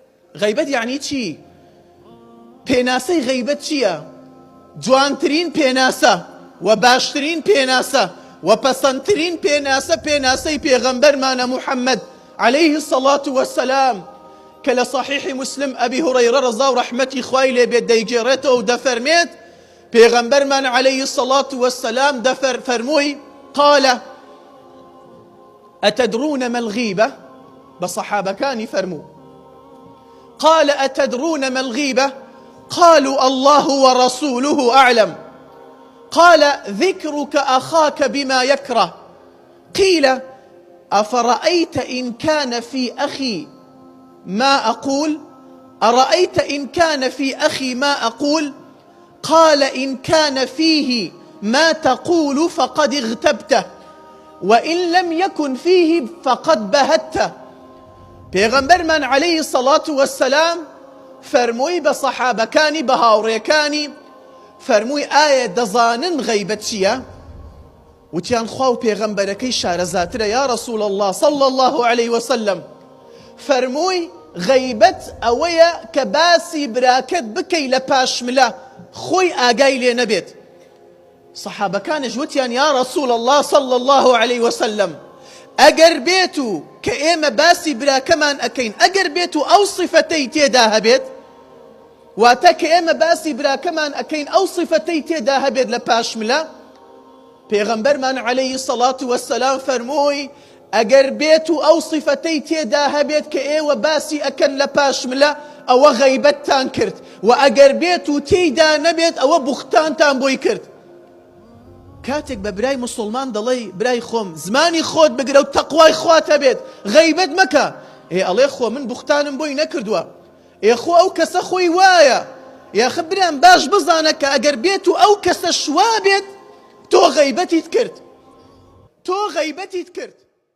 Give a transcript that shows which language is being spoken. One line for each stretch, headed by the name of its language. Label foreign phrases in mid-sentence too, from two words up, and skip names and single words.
Central Kurdish: غیبەت یعنی چی؟ پێناسەی غیبەت چییە؟ جوانترین پێناسە و باشترین پێناسە و پەسەندترین پێناسە پێناسەی پێغەمبەرمانە محەممەد
Arabic: عليه الصلاة والسلام
Central Kurdish: کە لە صحیحی مسلم ئەبی هورەیرە ڕەزا و ڕەحمەتی خوای لێبێت دەیگێڕێتەوە و دەفەرمێت پێغەمبەرمان
Arabic: عليه الصلاة والسلام
Central Kurdish: فەرمووی
Arabic: قال أتدرون ما الغيبة؟ بصحابكاني فرموا قال أتدرون ما الغيبة؟ قالوا الله ورسوله أعلم. قال ذكرك أخاك بما يكره. قيل أفرأيت إن كان في أخي ما أقول؟ أرأيت إن كان في أخي ما أقول؟ قال إن كان فيه ما تقول فقد اغتبته وإن لم يكن فيه فقد بهته.
Central Kurdish: پێغەمبەرمان
Arabic: عليه الصلاة والسلام
Central Kurdish: فەرمووی بە سەحابەکانی بە هاوڕێکانی فەرمووی ئایا دەزانن غەیبەت چییە؟ وتیان خوا و پێغەمبەرەکەی شارەزاترە
Arabic: یا رسول الله صلى الله عليه وسلم.
Central Kurdish: فەرمووی غەیبەت ئەوەیە کە باسی براکەت بکەی لە پاشملە خۆی ئاگای لێ نەبێت. سەحابەکانیش وتیان
Arabic: یا رسول الله صلى الله عليه وسلم
Central Kurdish: ئەگەر بێت و کە ئێمە باسی براکەمان ئەکەین ئەگەر بێت و ئەو صفەتەی تێدا هەبێت واتە کە ئێمە باسی براکەمان ئەکەین ئەو صفەتەی تێدا هەبێت لە پاشملە پێغەمبەرمان
Arabic: عليه الصلاة والسلام
Central Kurdish: فەرمووی ئەگەر بێت و ئەو صفەتەی تێدا هەبێت کە ئێوە باسی ئەکەن لە پاشملە ئەوە غەیبەتتان کرد و ئەگەر بێت و تێیدا نەبێت ئەوە بوختانتان بۆی کرد. کاتێک بە برای مسلمان دەڵێ برای خۆم زمانی خۆت بگرە و تەقوای خوات هەبێت غەیبەت مەکە ئەڵێ خۆ من بوختانم بۆی نەکردووە خۆ ئەو کەسە خۆی وایە یاخە برام باش بزانە کە ئەگەر بێت و ئەو کەسە شوا بێت تۆ غەیبەتیت کرد.